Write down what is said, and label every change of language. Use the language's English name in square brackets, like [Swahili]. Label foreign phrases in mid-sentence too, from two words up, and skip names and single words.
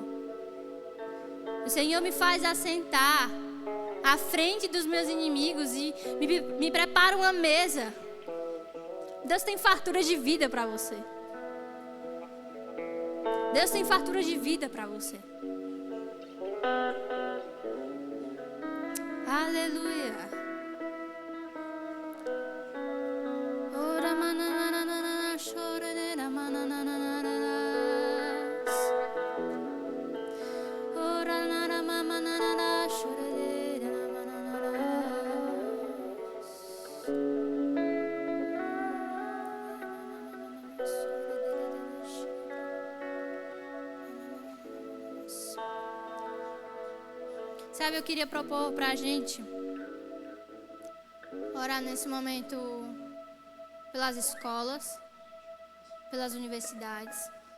[Portuguese] O Senhor me faz assentar à frente dos meus inimigos e me prepara uma mesa. Deus tem fartura de vida para você. Deus tem fartura de vida para você. Aleluia. Ora mananana chorera mananana. Ora nara mananana chorera mananana. Sabe, eu queria propor pra gente orar nesse momento pelas escolas, pelas universidades,